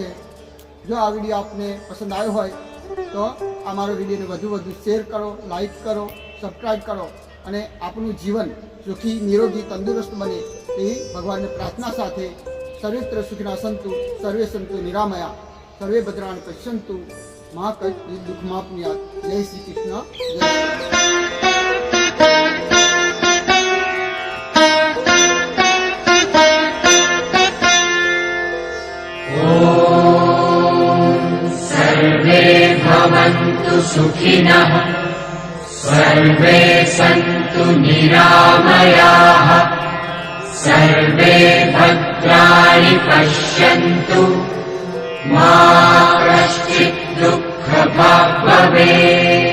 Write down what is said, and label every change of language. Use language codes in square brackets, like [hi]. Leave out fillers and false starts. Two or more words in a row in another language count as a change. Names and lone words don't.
[gu] જો આ વિડીયો આપને પસંદ આવ્યો હોય તો અમારો વિડીયોને વધુ શેર કરો, લાઈક કરો, સબસ્ક્રાઈબ કરો અને આપણું જીવન સુખી, નિરોગી, તંદુરસ્ત બને તેવી ભગવાનની પ્રાર્થના સાથે [sa] सर्वत्र सुखना संतु, सर्वे संतु निरामया, सर्वे भद्राण पश्यंतु, मा कच्छ दुःख मापनियात. [gu] જય શ્રી કૃષ્ણ. જય [sa] सर्वे भवन्तु सुखिनः, सर्वे सन्तु निरामयाः, सर्वे भद्राणि पश्यन्तु, मा कश्चित् दुःखभाग् भवेत्.